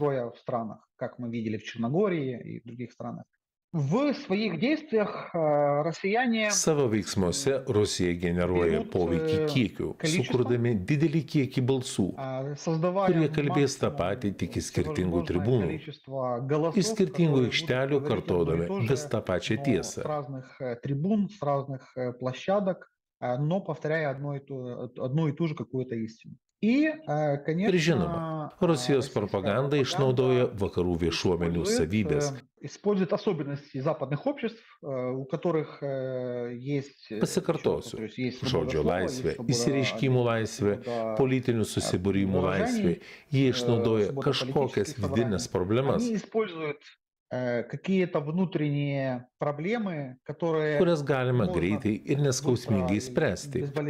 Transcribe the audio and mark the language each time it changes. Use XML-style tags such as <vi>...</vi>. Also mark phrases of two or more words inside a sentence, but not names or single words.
<lt>Savo veiksmuose Rusija generuoja poveikį kiekiu, sukurdami didelį kiekį balsų, kurie kalbės tą patį tik iš skirtingų tribūnų, iš skirtingų aikštelių kartodami vis tą pačią tiesą.</lt> <ru>Но повторяя одну и ту же какую-то истину.</ru> <lt>Ir žinoma, Rusijos propaganda išnaudoja vakarų viešuomenių savybės. Pasikartosiu, žodžio laisvė, išsireiškimų laisvė, politinių susibūrimų laisvė, jie išnaudoja kažkokias vidinės problemas, kurias galima greitai ir neskausmingai spręsti.</lt>